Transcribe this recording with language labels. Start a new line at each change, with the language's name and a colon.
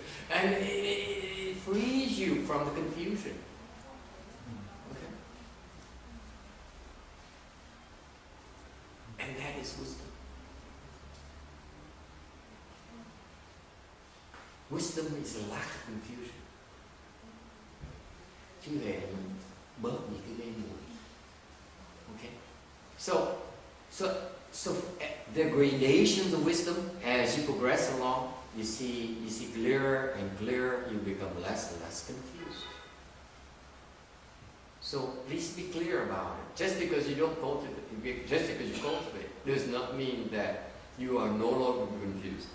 English: And it frees you from the confusion. Okay? And that is wisdom. Wisdom is a lack of confusion.
Vietnamese: Chứ về mình bớt những cái gây mùi.
English: Okay? So the gradations of wisdom, as you progress along, you see clearer and clearer, you become less and less confused. So please be clear about it. Just because you don't cultivate, just because you cultivate, does not mean that you are no longer confused.